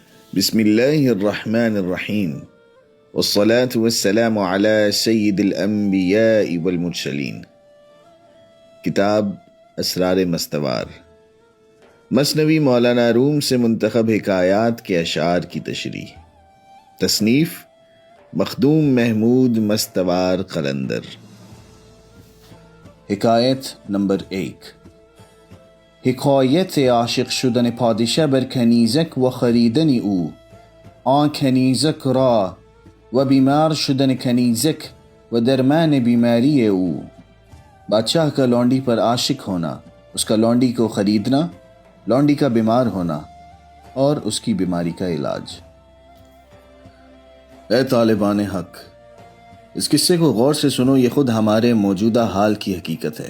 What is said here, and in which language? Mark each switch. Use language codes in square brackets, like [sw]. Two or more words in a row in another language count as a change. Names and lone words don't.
[ar] بسم اللہ الرحمن الرحیم والصلاة والسلام على سید الانبیاء والمرسلین۔ [ur] کتاب اسرار مستوار، مثنوی مولانا روم سے منتخب حکایات کے اشعار کی تشریح۔ تصنیف مخدوم محمود مستوار قلندر۔ حکایت نمبر 1۔ [fa] حکایت عاشق شدن پادشه بر کنیزک و خریدن او، آن کنیزک را و بیمار شدن کنیزک و درمان بیماری او۔ [ur] بادشاہ کا لونڈی پر عاشق ہونا، اس کا لونڈی کو خریدنا، لونڈی کا بیمار ہونا اور اس کی بیماری کا علاج۔ اے طالبان حق، اس قصے کو غور سے سنو، یہ خود ہمارے موجودہ حال کی حقیقت ہے۔